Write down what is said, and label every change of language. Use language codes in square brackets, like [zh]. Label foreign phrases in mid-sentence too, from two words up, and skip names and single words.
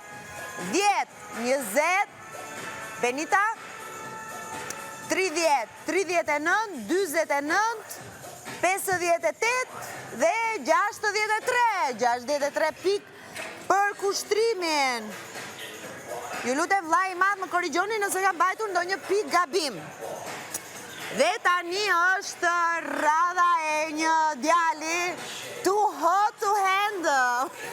[sq] 10, 20, Benita, 30, 39, 49, 58 dhe 63 pikë për kushtrimin. Ju lutem vllai i madh më korrigjoni nëse kam mbajtur ndonjë pikë gabim. Dhe tani është radha e një djali [en] too hot to handle.